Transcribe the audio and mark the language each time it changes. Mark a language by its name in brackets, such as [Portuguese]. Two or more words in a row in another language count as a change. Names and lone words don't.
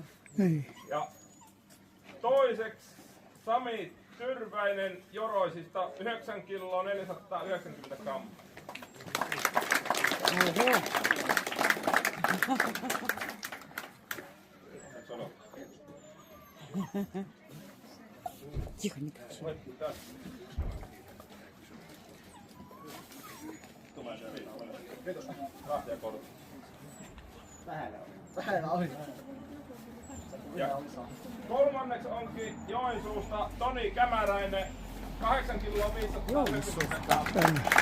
[Finnish] Niin. Ja toiseksi Sami Tyrväinen Joroisista 9 kiloa 490 grammaa. Oho. Sano. [Russian] Тихо, не кричи. [Finnish] Ja kolmanneksi onkin Joensuusta Toni Kämäräinen 8 kiloa 570 grammaa.